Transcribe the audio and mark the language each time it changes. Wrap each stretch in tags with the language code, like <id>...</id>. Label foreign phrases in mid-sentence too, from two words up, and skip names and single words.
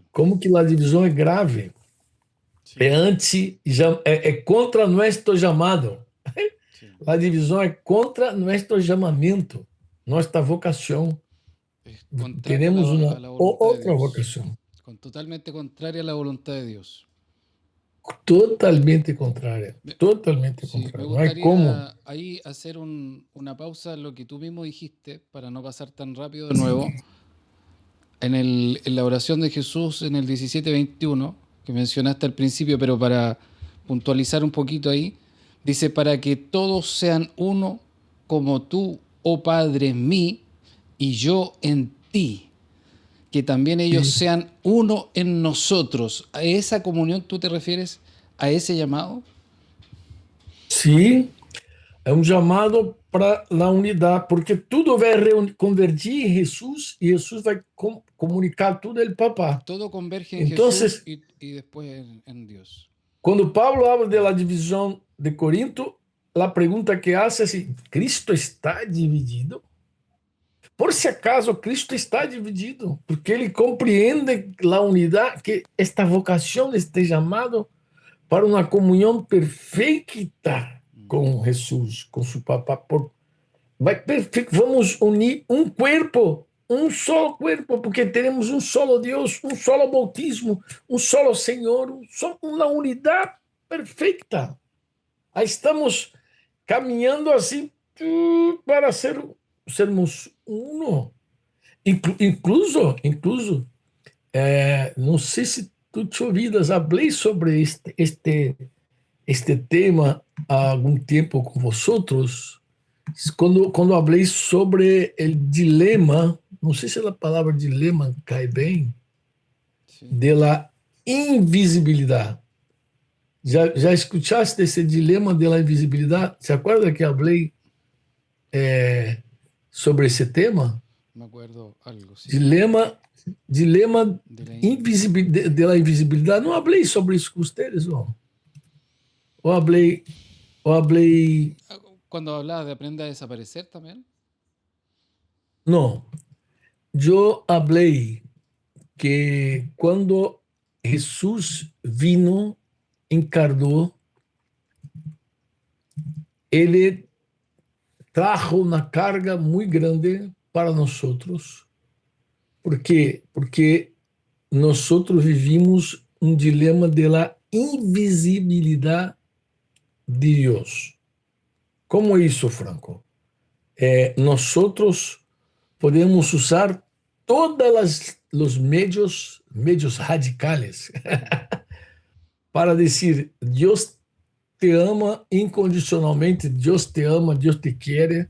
<pt>Como que a divisão é grave. Sí. É contra nosso chamado. Sí. A divisão é contra nosso chamamento, nossa vocação. Temos uma outra vocação.</pt> <es>Totalmente contrária a la voluntad de Dios. totalmente contraria, Me- totalmente Sí, me contraria. No hay cómo. gustaría ahí hacer una pausa en lo que tú mismo dijiste para no pasar tan rápido de nuevo. En la oración de Jesús en el 17:21, que mencionaste al principio, pero para puntualizar un poquito ahí, dice, para que todos sean uno como tú, oh Padre, en mí y yo en ti, que también ellos Sí, sean uno en nosotros. ¿A esa comunión tú te refieres a ese llamado? sí,</es> <pt>é um chamado para a unidade, porque tudo vai convergir em Jesus e Jesus vai comunicar tudo ao Papá.</pt> <es>Todo converge en</es> <pt>Então,</pt> <es>Jesús y después en Dios.</es> <pt>quando Pablo habla da divisão de Corinto, a pergunta que hace é assim: Cristo está dividido?</pt> <es>Por si acaso</es> <pt>Cristo está dividido, porque ele compreende a unidade, que esta vocação, este chamado para uma comunhão perfeita com Jesus, com seu Papá. Vamos unir um corpo, um solo corpo, porque teremos um solo Deus, um solo bautismo, um solo Senhor, uma unidade perfeita. Aí estamos caminhando assim para sermos uno. Incluso, não sei se tu te ouvidas, falei sobre este tema há algum tempo com vosotros, quando falei sobre o dilema, não sei se a palavra dilema cai bem,</pt> <es>Sí. de la invisibilidade.</es> <pt>Já escutaste esse dilema</pt> <es>de la</es> <pt>invisibilidade? Se acorda que falei sobre esse tema?</pt> <es>Me acuerdo algo, sí.</es> <pt>Dilema</pt> <es>De la de la invisibilidade.</es> <pt>Não falei sobre isso com vocês, não? Ou falei,</pt> <es>Cuando hablabas de aprender a desaparecer también.</es> <pt>não. Eu falei que quando Jesus vino, encarnou, ele trajo uma carga muito grande para nós. ¿Por quê? Porque nós vivimos um dilema</pt> <es>de la</es> <pt>invisibilidade de Deus. Como é isso, Franco? Nós podemos usar todos os meios radicais para dizer: Deus te ama incondicionalmente, Deus te ama, Deus te quer.</pt>